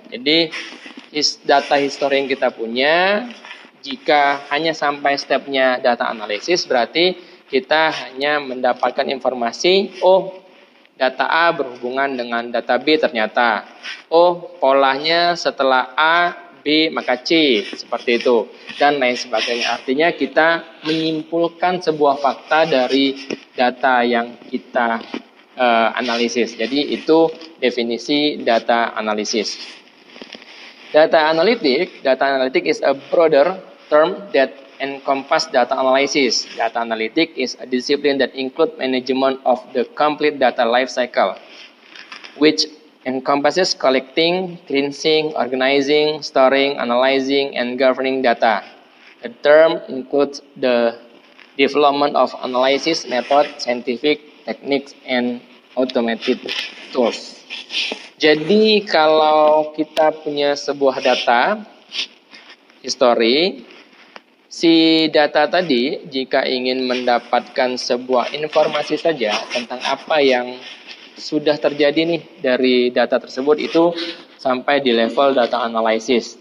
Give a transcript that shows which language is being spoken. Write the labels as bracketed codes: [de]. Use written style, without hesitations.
[id] Jadi data history yang kita punya, jika hanya sampai stepnya data analisis, berarti kita hanya mendapatkan informasi, oh data A berhubungan dengan data B ternyata. Oh polanya setelah A, B maka C, seperti itu. Dan lain sebagainya. Artinya kita menyimpulkan sebuah fakta dari data yang kita analisis. Jadi itu definisi data analisis. [en] Data analytic is a broader term that encompass data analysis. Data analytic is a discipline that include management of the complete data life cycle, which encompasses collecting, cleansing, organizing, storing, analyzing, and governing data. The term includes the development of analysis method, scientific techniques, and automated tools. [id] Jadi kalau kita punya sebuah data history, si data tadi jika ingin mendapatkan sebuah informasi saja tentang apa yang sudah terjadi nih dari data tersebut, itu sampai di level data analysis.